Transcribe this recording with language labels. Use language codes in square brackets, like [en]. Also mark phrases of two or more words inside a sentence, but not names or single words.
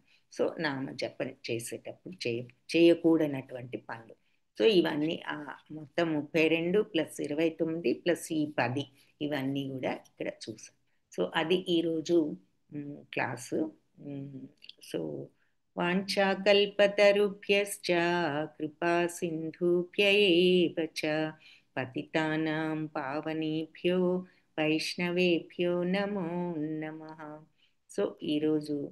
[te] సో నామజపం చేసేటప్పుడు చేయకూడనటువంటి పనులు. సో ఇవన్నీ మొత్తం 32 + 29 + ఈ 10 ఇవన్నీ కూడా ఇక్కడ చూసాం. సో అది ఈరోజు క్లాసు. [sa] సో वाञ्छाकल्पतरुभ्यश्च कृपा सिन्धुभ्य एव च पतितानां पावनेभ्यो वैष्णवेभ्यो नमो नमः. [te] సో ఈరోజు